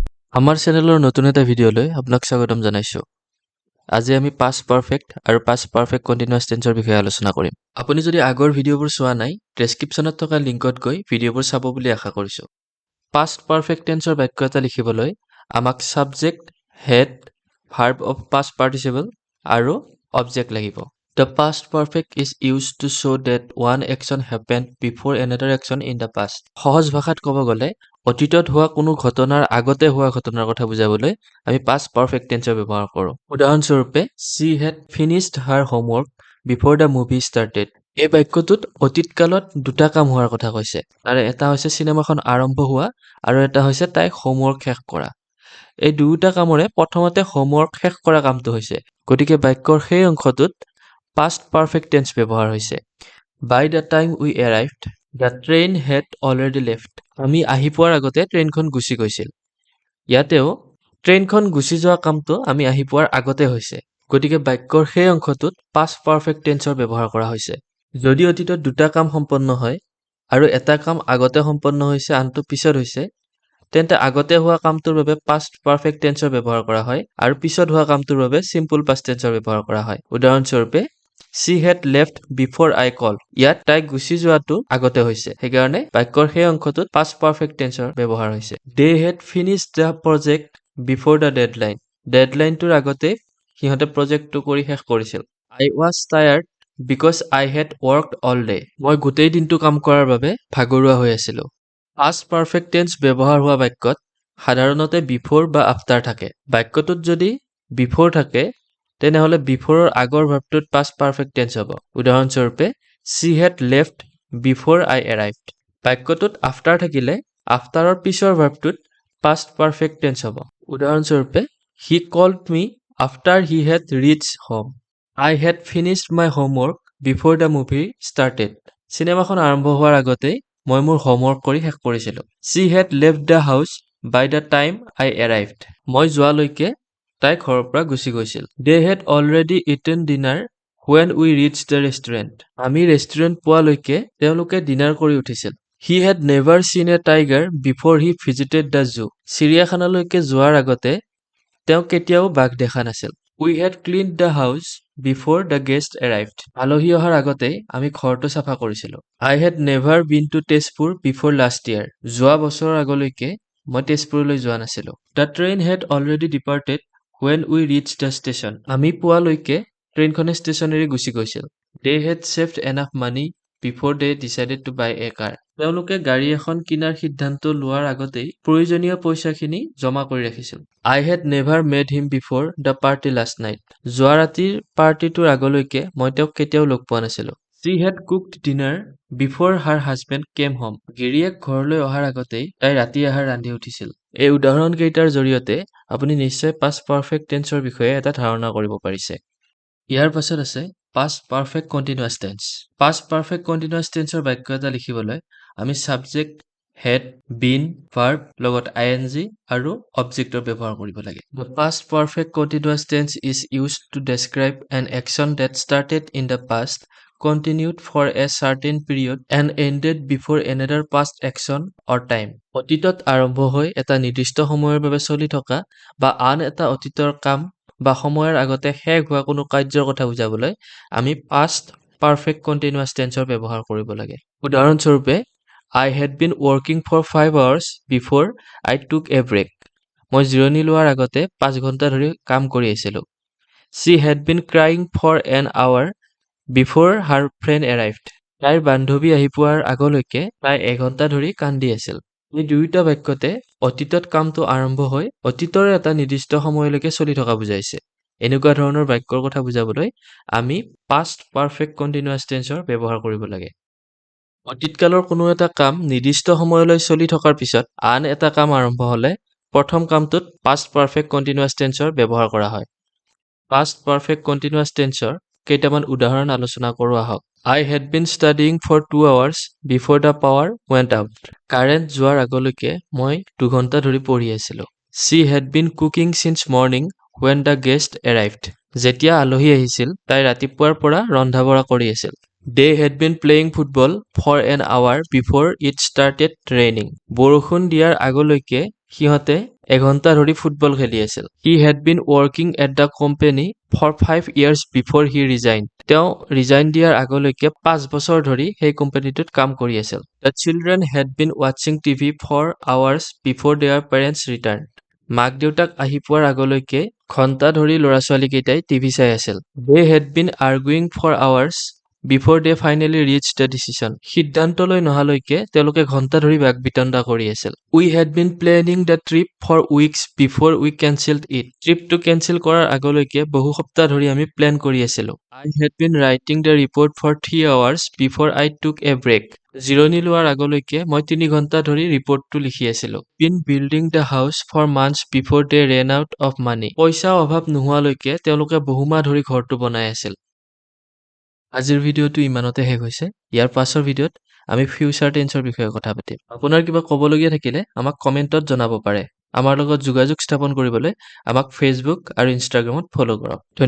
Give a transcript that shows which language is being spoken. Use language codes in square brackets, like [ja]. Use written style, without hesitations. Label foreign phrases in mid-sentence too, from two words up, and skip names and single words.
[as] আমাৰ চেনেলৰ নতুন এটা ভিডিঅ'লৈ আপোনাক স্বাগতম জনাইছোঁ। আজি আমি [en] past perfect [as] আৰু [en] past perfect continuous tense [as] বিষয়ে আলোচনা কৰিম। আপুনি যদি আগৰ ভিডিঅ'বোৰ চোৱা নাই, ডেছক্ৰিপশ্যনত থকা লিংকত গৈ ভিডিঅ'বোৰ চাব বুলি আশা কৰিছোঁ। পাষ্ট পাৰফেক্ট টেন্সৰ বাক্য এটা লিখিবলৈ আমাক [en] subject, had, verb of past participle [as] আৰু অবজেক্ট লাগিব। [en] The past perfect is used to show that one action happened before another action in the past. [as] সহজ ভাষাত ক'ব গ'লে অতীতত হোৱা কোনো ঘটনাৰ আগতে হোৱা ঘটনাৰ কথা বুজাবলৈ আমি [en] past perfect tense [as] ব্যৱহাৰ কৰোঁ। [en] উদাহৰণস্বৰূপে she had finished her homework before the movie started. [as] এই বাক্যটোত অতীতকালত দুটা কাম হোৱাৰ কথা কৈছে। তাৰে এটা হৈছে চিনেমাখন আৰম্ভ হোৱা আৰু এটা হৈছে তাইক হোমৱৰ্ক শেষ কৰা। এই দুয়োটা কামৰে প্ৰথমতে হোমৱৰ্ক শেষ কৰা কামটো হৈছে, গতিকে বাক্যৰ সেই অংশটোত [en] past perfect tense [as] ব্যৱহাৰ হৈছে। [en] By the time we arrived, the train had already left. [as] আমি আহি পোৱাৰ আগতে ট্ৰেইনখন গুচি গৈছিল। ইয়াতেও ট্ৰেইনখন গুচি যোৱা কামটো আমি আহি পোৱাৰ আগতে হৈছে, গতিকে বাক্যৰ সেই অংশটোত [en] past perfect tenseৰ [as] ব্যৱহাৰ কৰা হৈছে। যদি অতীতত দুটা কাম সম্পন্ন হয় আৰু এটা কাম আগতে সম্পন্ন হৈছে আনটো পিছত হৈছে, তেন্তে আগতে হোৱা কামটোৰ বাবে [en] past perfect tenseৰ [as] ব্যৱহাৰ কৰা হয় আৰু পিছত হোৱা কামটোৰ বাবে [en] simple past tenseৰ [as] ব্যৱহাৰ কৰা হয়। [en] উদাহৰণস্বৰূপে she had left before I called. [as] ইয়াত তাই গুচি যোৱাটো আগতে হৈছে, সেইকাৰণে বাক্যৰ সেই অংশটোত [en] past perfect tenseৰ [as] ব্যৱহাৰ হৈছে। [en] They had finished the project before the deadline. [as] ডেডলাইনটোৰ আগতে সিহঁতে প্ৰজেক্টটো কৰি শেষ কৰিছিল। [en] I was tired because I had worked all day. [as] মই গোটেই দিনটো কাম কৰাৰ বাবে ভাগৰুৱা হৈ আছিলোঁ। [en] Past perfect tense [as] ব্যৱহাৰ হোৱা বাক্যত সাধাৰণতে before বা after থাকে। বাক্যটোত যদি before থাকে, তেনেহ'লে বিফোৰৰ আগৰ ভাৰ্বটোত [en] past perfect tense [as] হ'ব। [en] উদাহৰণস্বৰূপে she had left before I arrived. [as] বাক্যটোত after থাকিলে afterৰ পিছৰ ভাৰ্বটোত [en] past perfect tense [as] হ'ব। [en] উদাহৰণস্বৰূপে he called me after he had reached home. I had finished my homework before the movie started. [as] চিনেমাখন আৰম্ভ হোৱাৰ আগতেই মই মোৰ হোমৱৰ্ক কৰি শেষ কৰিছিলোঁ। [en] She had left the house by the time I arrived. [as] মই যোৱালৈকে তাই ঘৰৰ পৰা গুচি গৈছিল। [en] They had already eaten dinner when we reached the restaurant. [as] আমি ৰেষ্টুৰেণ্ট পোৱালৈকে তেওঁলোকে ডিনাৰ কৰি উঠিছিল। [en] He had never seen a tiger before he visited the zoo. [as] চিৰিয়াখানালৈকে যোৱাৰ আগতে তেওঁ কেতিয়াও বাঘ দেখা নাছিল। [en] We had cleaned the house before the guest arrived. [as] আলহী অহাৰ আগতেই আমি ঘৰটো চাফা কৰিছিলোঁ। [en] I had never been to Tezpur before last year. [as] যোৱা বছৰৰ আগলৈকে মই তেজপুৰলৈ যোৱা নাছিলোঁ। [en] The train had already departed when we reached the station. [as] আমি পোৱালৈকে ট্ৰেইনখনে ষ্টেচন এৰি গুচি গৈছিল। [en] They had saved enough money before they decided to buy a car. [as] তেওঁলোকে গাড়ী এখন কিনাৰ সিদ্ধান্ত লোৱাৰ আগতেই প্ৰয়োজনীয় পইচাখিনি জমা কৰি ৰাখিছিল। [en] I had never met him before the party last night. [as] যোৱা ৰাতিৰ পাৰ্টিটোৰ আগলৈকে মই তেওঁক কেতিয়াও লগ পোৱা নাছিলোঁ। [en] She had cooked dinner before her husband came home. [as] গিৰিয়েক ঘৰলৈ অহাৰ আগতেই তাই ৰাতি আহাৰ ৰান্ধি উঠিছিল। এই উদাহৰণকেইটাৰ জৰিয়তে আপুনি নিশ্চয় [en] past perfect tenseৰ [as] বিষয়ে এটা ধাৰণা কৰিব পাৰিছে। ইয়াৰ পাছত আছে [en] past perfect continuous tense. past perfect continuous tenseৰ [as] বাক্য এটা লিখিবলৈ আমি [en] subject, had, been, verb [as] লগত ing আৰু objectৰ ব্যৱহাৰ কৰিব লাগে। [en] The past perfect continuous tense is used to describe an action that started in the past, continued for a certain period and ended before another past action or time. [as] অতীতত আৰম্ভ হৈ এটা নিৰ্দিষ্ট সময়ৰ বাবে চলি থকা বা আন এটা অতীতৰ কাম বা সময়ৰ আগতে শেষ হোৱা কোনো কাৰ্যৰ কথা বুজাবলৈ আমি [en] past perfect continuous tenseৰ [as] ব্যৱহাৰ কৰিব লাগে। [en] উদাহৰণস্বৰূপে I had been working for 5 hours before I took a break. [as] মই জিৰণি লোৱাৰ আগতে 5 ঘণ্টা ধৰি কাম কৰি আছিলোঁ। [en] She had been crying for an hour before her friend arrived. [as] তাইৰ বান্ধৱী আহি পোৱাৰ আগলৈকে তাই 1 ঘণ্টা ধৰি কান্দি আছিল। এই দুয়োটা বাক্যতে অতীতত কামটো আৰম্ভ হৈ অতীতৰ এটা নিৰ্দিষ্ট সময়লৈকে চলি থকা বুজাইছে। এনেকুৱা ধৰণৰ বাক্যৰ কথা বুজাবলৈ আমি [en] past perfect continuous tenseৰ [as] ব্যৱহাৰ কৰিব লাগে। অতীতকালৰ কোনো এটা কাম নিৰ্দিষ্ট সময়লৈ চলি থকাৰ পিছত আন এটা কাম আৰম্ভ হ'লে প্ৰথম কামটোত [en] past perfect continuous tenseৰ [as] ব্যৱহাৰ কৰা হয়। [en] past perfect continuous tenseৰ [as] কেইটামান উদাহৰণ আলোচনা কৰোঁ আহক। [en] I had been studying for 2 hours before the power went out. [as] কাৰেণ্ট যোৱাৰ আগলৈকে মই 2 ঘণ্টা ধৰি পঢ়ি আছিলোঁ। [en] She had been cooking since morning when the guest arrived. [as] যেতিয়া আলহী আহিছিল তাই ৰাতিপুৱাৰ পৰা ৰন্ধা-বঢ়া কৰি আছিল। [en] They had been playing football for an hour before it started raining. [as] বৰষুণ দিয়াৰ আগলৈকে সিহঁতে এঘণ্টা ধৰি ফুটবল খেলি আছিল। [en] He had been working at the company for 5 years before he resigned. [as] তেওঁ ৰিজাইন দিয়াৰ আগলৈকে 5 বছৰ ধৰি সেই কোম্পানীটোত কাম কৰি আছিল। [en] The children had been watching TV for hours before their parents returned. [as] মাক দেউতাক আহি পোৱাৰ আগলৈকে ঘণ্টা ধৰি ল'ৰা-ছোৱালীকেইটাই টিভি চাই আছিল। [en] They had been arguing for hours before they finally reached the decision. [as] সিদ্ধান্তলৈ নহালৈকে তেওঁলোকে ঘণ্টা ধৰি বাক-বিতণ্ডা কৰি আছিল। [en] We had been planning the trip for weeks before we cancelled it. [as] ট্ৰিপটো কেনচেল কৰাৰ আগলৈকে বহু সপ্তাহ ধৰি আমি প্লেন কৰি আছিলোঁ। [en] I had been writing the report for 3 hours before I took a break. [as] জিৰণি লোৱাৰ আগলৈকে মই 3 ঘণ্টা ধৰি ৰিপৰ্টটো লিখি আছিলোঁ। [en] Been building the house for months before they ran out of money. [as] পইচা অভাৱ নোহোৱালৈকে তেওঁলোকে বহু মাহ ধৰি ঘৰটো বনাই আছিল। আজিৰ ভিডিঅ'টো ইমানতে শেষ হৈছে। ইয়াৰ পাছৰ ভিডিঅ'ত আমি [en] future tense [as] বিষয়ে কথা পাতিম। আপোনাৰ কিবা ক'বলগীয়া থাকিলে আমাক কমেণ্টত জনাব পাৰে। আমাৰ লগত যোগাযোগ স্থাপন কৰিবলৈ আমাক ফেচবুক আৰু ইনষ্টাগ্ৰামত ফ'ল' কৰক।